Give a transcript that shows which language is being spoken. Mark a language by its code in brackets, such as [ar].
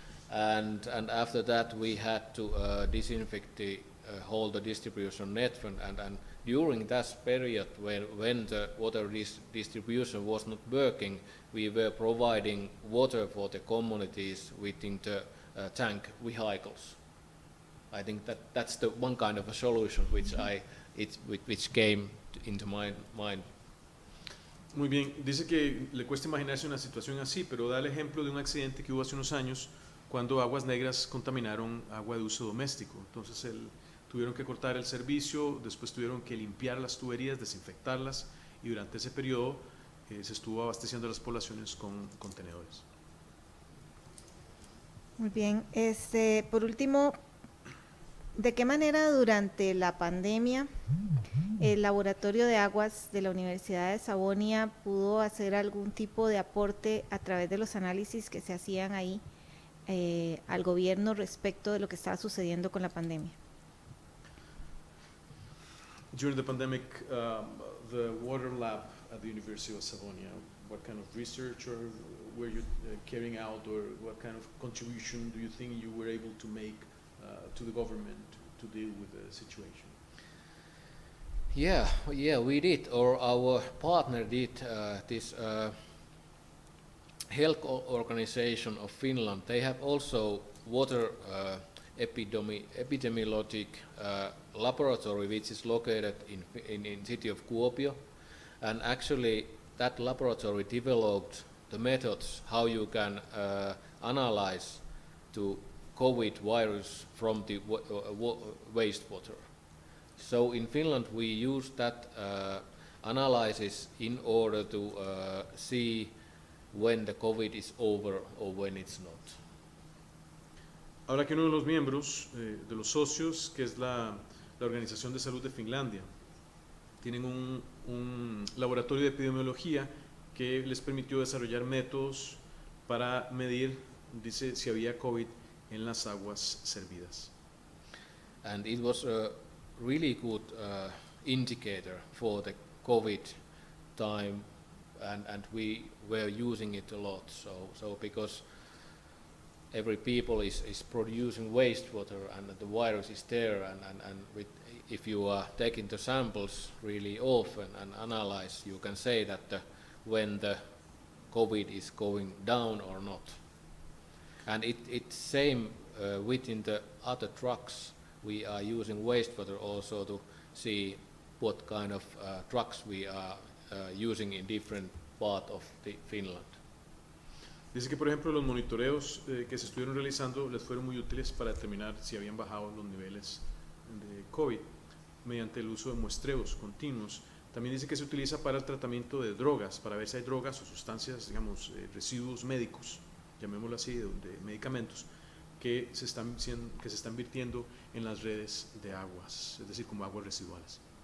[en] and after that we had to disinfect the whole the distribution network, and during that period when the water distribution was not working, we were providing water for the communities within the tank vehicles. I think that's the one kind of a solution which came into my mind. [es] Muy bien, dice que le cuesta imaginarse una situación así, pero da el ejemplo de un accidente que hubo hace unos años cuando aguas negras contaminaron agua de uso doméstico. Entonces tuvieron que cortar el servicio, después tuvieron que limpiar las tuberías, desinfectarlas, y durante ese periodo se estuvo abasteciendo a las poblaciones con contenedores. Muy bien, por último, ¿de qué manera durante la pandemia el Laboratorio de Aguas de la Universidad de Sabonia pudo hacer algún tipo de aporte a través de los análisis que se hacían ahí al gobierno respecto de lo que estaba sucediendo con la pandemia? [en] During the pandemic, the water lab at the University of Savonia, what kind of research were you carrying out, or what kind of contribution do you think you were able to make to the government to deal with the situation? Yeah, we did, or our partner did. This health organization of Finland, they have also water epidemiologic laboratory which is located in city of Kuopio, and actually that laboratory developed the methods how you can analyze the COVID virus from the wastewater. So in Finland we use that analysis in order to see when the COVID is over or when it's not. [es] Ahora que uno de los miembros, de los socios, que es la Organización de Salud de Finlandia, tienen un laboratorio de epidemiología que les permitió desarrollar métodos para medir, dice, si había COVID en las aguas servidas. [en] And it was a really good indicator for the COVID time, and we were using it a lot. So because every people is producing wastewater and the virus is there, and if you are taking the samples really often and analyze, you can say that when the COVID is going down or not. And it's same within the other trucks. We are using wastewater also to see what kind of trucks we are using in different part of Finland. [es] Dice que, por ejemplo, los monitoreos que se estuvieron realizando les fueron muy útiles para determinar si habían bajado los niveles de COVID mediante el uso de muestreos continuos. También dice que se utiliza para el tratamiento de drogas, para ver si hay drogas o sustancias, digamos, residuos médicos, llamémoslo así, de medicamentos, que se están vertiendo en las redes de aguas, es decir, como aguas residuales.